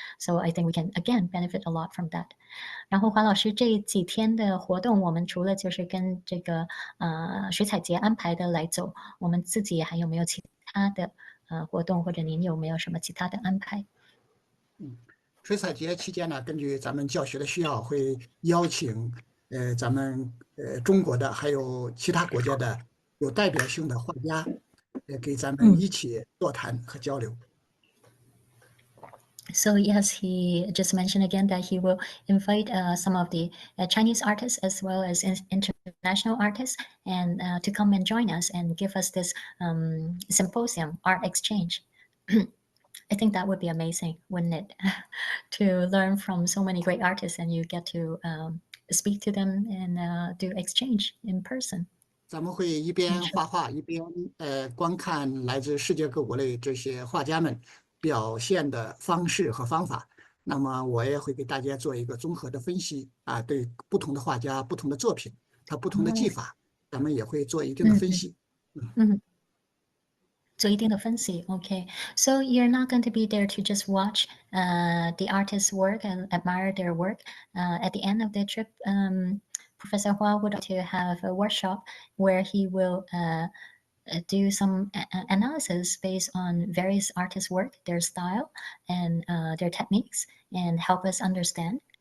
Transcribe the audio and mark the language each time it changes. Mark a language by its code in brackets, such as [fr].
[en] So I think we can again benefit a lot from that. [zh] 然后华老师这几天的活动，我们除了就是跟这个水彩节安排的来走，我们自己还有没有其他的活动，或者您有没有什么其他的安排？水彩节期间呢，根据咱们教学的需要，会邀请咱们中国的还有其他国家的有代表性的画家，给咱们一起座谈和交流。 [en] So yes, he just mentioned again that he will invite some of the Chinese artists as well as international artists, and to come and join us and give us this symposium, art exchange. I think that would be amazing, wouldn't it? To learn from so many great artists, and you get to speak to them and do exchange in person. [zh] 咱们会一边画画，一边观看来自世界各国的这些画家们表现的方式和方法。那么我也会给大家做一个综合的分析啊，对不同的画家、不同的作品，他不同的技法，咱们也会做一定的分析。做一定的分析 [en] Okay, so you're not going to be there to just watch the artist's work and admire their work. At the end of the trip, Professor Hua would like to have a workshop where he will do some analysis based on various artists' work, their style, and their techniques, and help us understand.